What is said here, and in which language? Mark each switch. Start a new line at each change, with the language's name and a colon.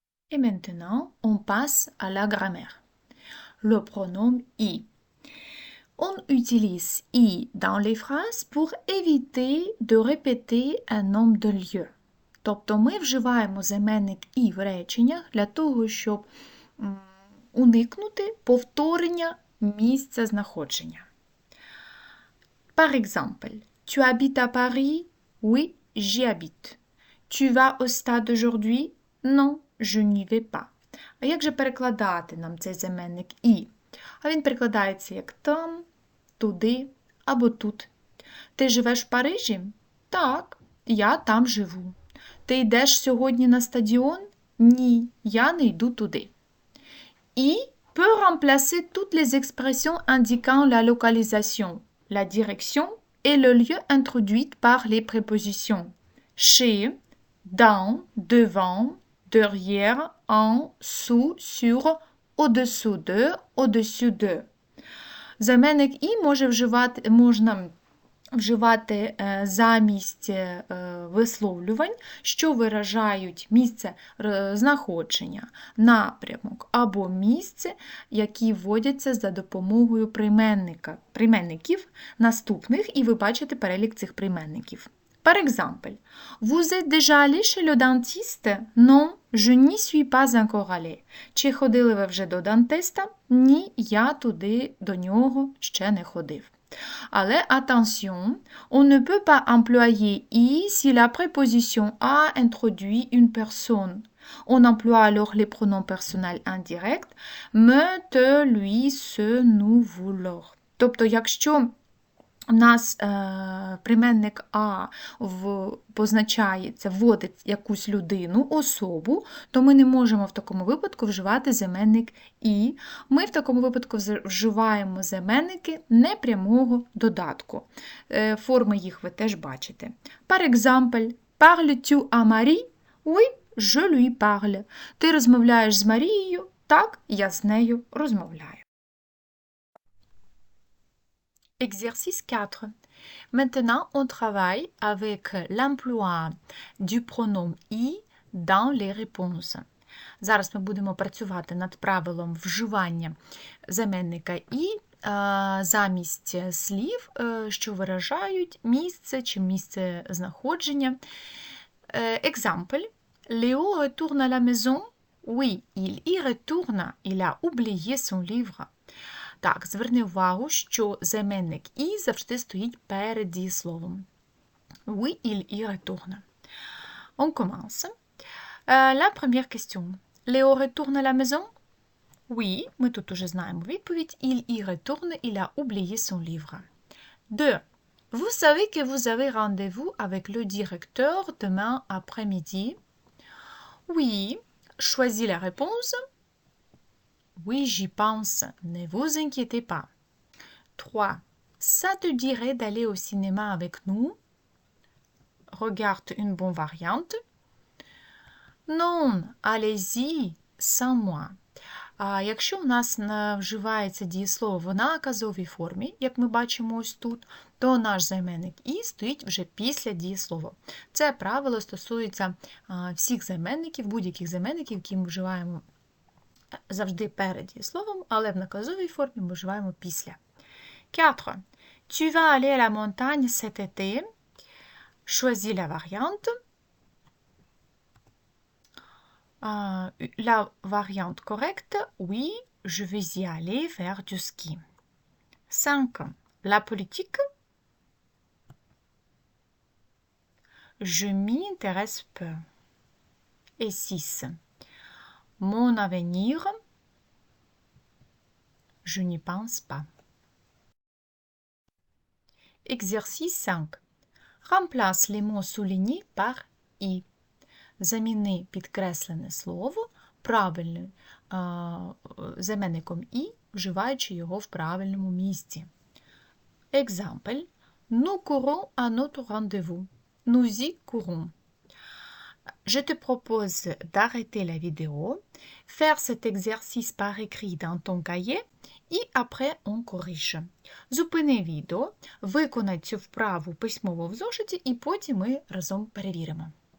French: Et maintenant, on passe à la grammaire. Le pronom I. On utilise I dans les phrases pour éviter de répéter un nombre de lieux.
Ukrainian: Тобто ми вживаємо займенник «і» в реченнях для того, щоб уникнути повторення місця знаходження.
French: Par exemple, tu habites à Paris? Oui, j'y habite. Tu vas au stade aujourd'hui? Non, je n'y vais pas.
Ukrainian: А як же перекладати нам цей займенник «і»? А він перекладається як там, туди або тут. Ти живеш в Парижі? Так, я там живу. Ти йдеш сьогодні на стадіон? Ні, я не йду туди.
French: «І» peut remplacer toutes les expressions indiquant la localisation, la direction et le lieu introduites par les prépositions chez, dans, devant, derrière, en, sous, sur, au-dessous de, au-dessus de.
Ukrainian: Займенник «і» можна вживати замість висловлювань, що виражають місце знаходження, напрямок або місце, які вводяться за допомогою прийменників наступних, і ви бачите перелік цих прийменників.
French: Par exemple, vous êtes déjà allé chez le dentiste? Non, je n'y suis pas encore allé.
Ukrainian: Чи ходили ви вже до дантиста? Ні, я туди до нього ще не ходив. Але
French: attention, on ne peut pas employer I si la préposition a introduit une personne. On emploie alors les pronoms personnels indirects me, te, lui, ce, nous, vous, leur.
Ukrainian: Тобто, якщо у нас прийменник «а» позначається, вводить якусь людину, особу, то ми не можемо в такому випадку вживати займенник «і». Ми в такому випадку вживаємо займенники непрямого додатку. Форми їх ви теж бачите.
French: Par exemple, parles-tu à Marie? Oui, je lui parle.
Ukrainian: Ти розмовляєш з Марією? Так, я з нею розмовляю.
French: Exercice 4. Maintenant, on travaille avec l'emploi du pronom «і» dans les réponses.
Ukrainian: Зараз ми будемо працювати над правилом вживання займенника «і» замість слів, що виражають місце чи місце знаходження.
French: Exemple. Léo retourne à la maison? Oui, il y retourne. Il a oublié son livre.
Ukrainian: Так, зверни увагу, що займенник «і» завжди стоїть перед дієсловом.
French: Oui, il y retourne. On commence. La première question. Léo retourne à la maison? Oui,
Ukrainian: ми тут уже знаємо відповідь.
French: Il y retourne, il a oublié son livre. 2. Vous savez que vous avez rendez-vous avec le directeur demain après-midi? Oui. Choisis la réponse. Oui, j'y pense. Ne vous inquiétez pas. 3. Ça te dirait d'aller au cinéma avec nous? Regarde une bonne variante. Non, allez-y, sans moi.
Ukrainian: Якщо у нас вживається дієслово в наказовій формі, як ми бачимо ось тут, то наш займенник «і» стоїть вже після дієслова. Це правило стосується всіх займенників, будь-яких займенників, які ми вживаємо завжди перед дієсловом, але в наказовій формі ми вживаємо після. 4.
French: Tu vas aller à la montagne cet été? Choisis la variante. La variante correcte, oui, je vais y aller faire du ski. 5. La politique? Je m'y intéresse peu. Et 6. Mon avenir? Je n'y pense pas. Exercice 5. Remplace les mots soulignés par «і».
Ukrainian: Заміни підкреслене слово правильним займенником «і», вживаючи його в правильному місці.
French: Exemple. Nous courons à notre rendez-vous. Nous y courons. Je te propose d'arrêter la vidéo, faire cet exercice par écrit dans ton cahier
Ukrainian: і
French: après on corrige.
Ukrainian: Зупини відео, виконай цю вправу письмово в зошиті і потім ми разом перевіримо.